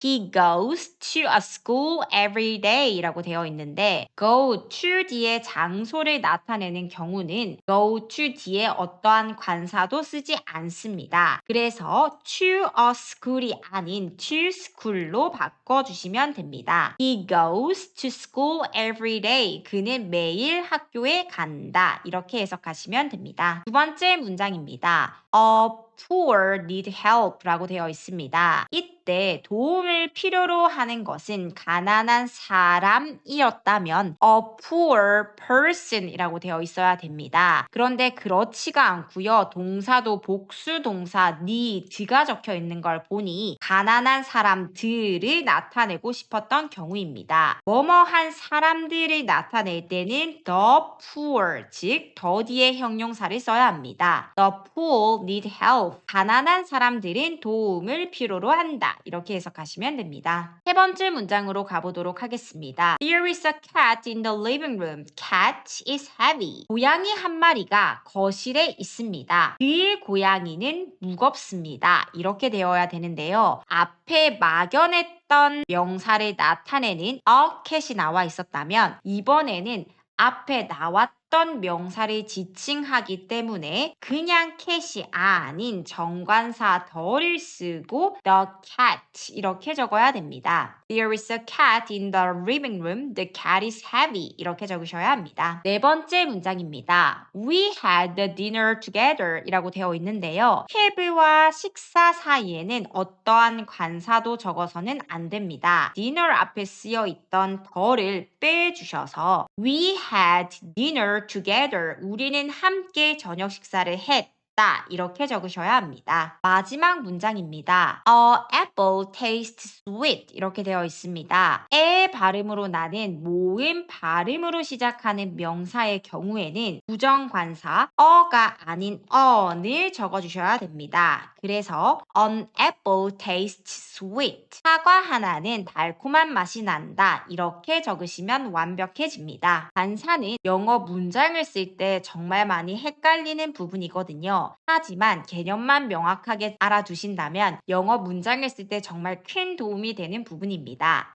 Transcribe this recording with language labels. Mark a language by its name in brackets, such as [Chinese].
[English] He goes to a school every day [Korean] 라고 되어 있는데 go to 뒤에 장소를 나타내는 경우는 go to 뒤에 어떠한 관사도 쓰지 않습니다. 그래서 to a school이 아닌 to school로 바꿔주시면 됩니다. [English] He goes to school every day. [Korean] 그는 매일 학교에 간다. 이렇게 해석하시면 됩니다. 두 번째 문장입니다. [English] poor need help [Korean] 라고 되어 있습니다. 이때 도움을 필요로 하는 것은 가난한 사람이었다면 [English] a poor person [Korean] 이라고 되어 있어야 됩니다. 그런데 그렇지가 않고요. 동사도 복수 동사 need가 적혀 있는 걸 보니 가난한 사람들을 나타내고 싶었던 경우입니다. 뭐뭐한 사람들을 나타낼 때는 the poor, 즉 더 뒤에 형용사를 써야 합니다. [English] The poor need help. [Korean] 가난한 사람들은 도움을 필요로 한다. 이렇게 해석하시면 됩니다. 세 번째 문장으로 가보도록 하겠습니다. [English] There is a cat in the living room. Cat is heavy. [Korean] 고양이 한 마리가 거실에 있습니다. 그 고양이는 무겁습니다. 이렇게 되어야 되는데요. 앞에 막연했던 명사를 나타내는 a cat이 나와 있었다면 이번에는 앞에 나왔던 명사를 지칭하기 때문에 그냥 cat이 아닌 정관사 더를 쓰고 the cat 이렇게 적어야 됩니다. [English] There is a cat in the living room. The cat is heavy. [Korean] 이렇게 적으셔야 합니다. 네 번째 문장입니다. [English] We had the dinner together [Korean] 이라고 되어 있는데요. have와 식사 사이에는 어떠한 관사도 적어서는 안 됩니다. dinner 앞에 쓰여 있던 더를 빼주셔서 [English] We had dinner together. [Korean] 우리는 함께 저녁 식사를 했다. 이렇게 적으셔야 합니다. 마지막 문장입니다. [English] A apple tastes sweet [Korean] 이렇게 되어 있습니다. 에 발음으로 나는 모음 발음으로 시작하는 명사의 경우에는 부정관사 어가 아닌 on을 적어주셔야 됩니다. 그래서 [English] An apple tastes sweet. [Korean] 사과 하나는 달콤한 맛이 난다. 이렇게 적으시면 완벽해집니다. 관사는 영어 문장을 쓸 때 정말 많이 헷갈리는 부분이거든요. 있어요. 하지만 개념만 명확하게 알아두신다면 영어 문장을 쓸 때 정말 큰 도움이 되는 부분입니다.